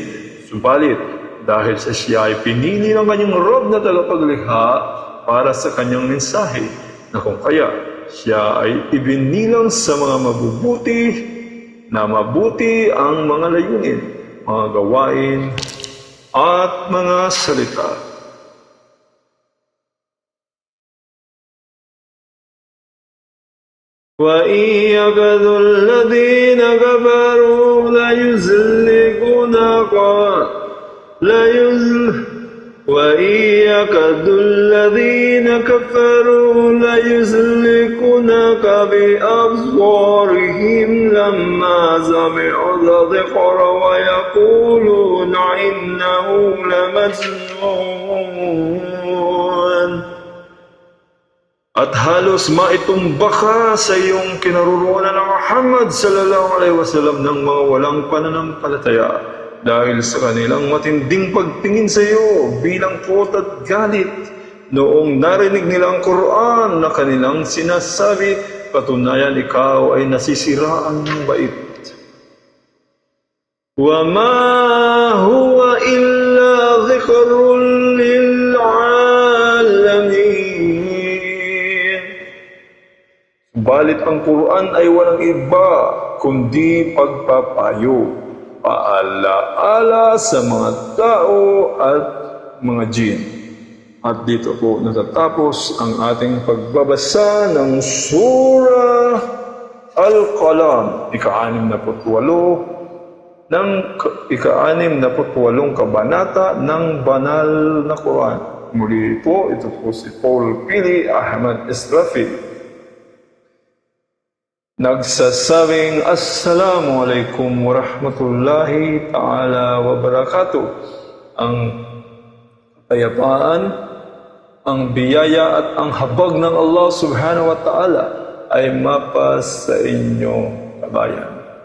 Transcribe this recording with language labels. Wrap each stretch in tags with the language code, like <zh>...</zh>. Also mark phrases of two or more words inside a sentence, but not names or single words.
<tl>Subalit, dahil sa siya ay pinili ng kanyang Rab na tagapaglikha para sa kanyang mensahe, na kung kaya siya ay ibinilang sa mga mabubuti, na mabuti ang mga layunin, mga gawain, at mga salita.</tl> <ar>وَإِنْ يَكَادُ الَّذِينَ كَفَرُوا لَيُزْلِقُونَكَ بِأَبْصَارِهِمْ لَمَّا سَمِعُوا الذِّكْرَ وَيَقُولُونَ إِنَّهُ لَمَجْنُونٌ.</ar> <tl>At halos maitumba ka sa iyong kinaroroonan ng Muhammad</tl> <ar>صلى الله عليه وسلم</ar> <tl>ng mga walang pananampalataya dahil sa kanilang matinding pagtingin sa iyo bilang puot at galit noong narinig nilang Quran na kanilang sinasabi, katunayan ikaw ay nasisiraan ng bait.</tl> <ar>وما هو إلا ذكر للعالمين.</ar> <tl>Balit ang Quran ay walang iba kundi pagpapayo, paalaala sa mga tao at mga jin. At dito po natatapos ang ating pagbabasa ng Surah Al-Qalam, ika-68 kabanata ng banal na Quran. Muli po, ito po si Paul Pili Ahmad Israfil, nagsasabing</tl> <ar>السلام عليكم ورحمة الله تعالى وبركاته.</ar> <tl>Ang kapayapaan, ang biyaya at ang habag ng Allah</tl> <ar>سبحانه وتعالى</ar> <tl>ay mapas sa inyo, kabayan.</tl>